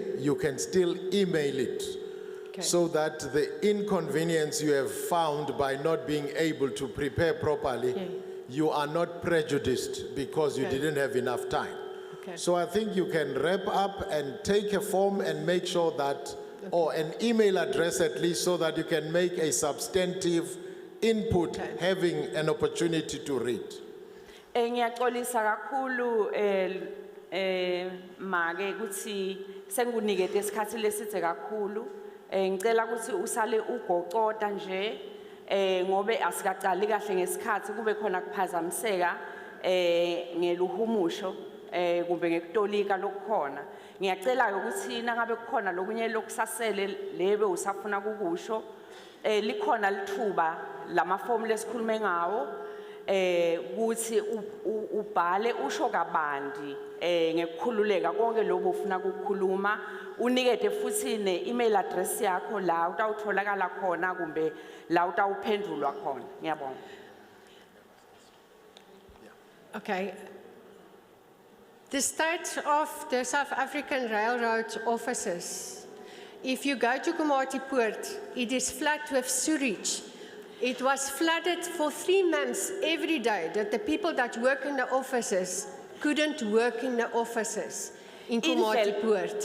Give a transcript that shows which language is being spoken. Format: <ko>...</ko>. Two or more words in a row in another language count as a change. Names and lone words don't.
<en>You can still email it so that the inconvenience you have found by not being able to prepare properly, you are not prejudiced because you didn't have enough time. Okay. So I think you can wrap up and take a form and make sure that, or an email address at least, so that you can make a substantive input, having an opportunity to read.</en> <ss>Ngiyaxolisa kakhulu make kuthi sengunikete isikhathi lesithe kakhulu. Ngicela ukuthi usale ugocota nje ngobe asikaqali kahle ngesikhathi kube khona kuphazamiseka ngeluhumusho kumbe ngekutolika lokukhona. Ngiyacela ukuthi nangabe kukhona lokunye lokusasele lebe usafuna kukusho likhona lithuba lamafomu lesikhulume ngawo ukuthi ubhale usho kabandi ngekukhululeka konke lokho ufuna ukukhuluma unikete futhi ne-</ss> <en>email address</en> <ss>yakho la utawutholakala khona kumbe la utawuphendulwa khona. Ngiyabonga.</ss> <en>Okay. The state of the South African Railroad offices, if you go to Komati Port, it is flooded with sewage. It was flooded for 3 months every day that the people that work in the offices couldn't work in the offices in Komati Port.</en>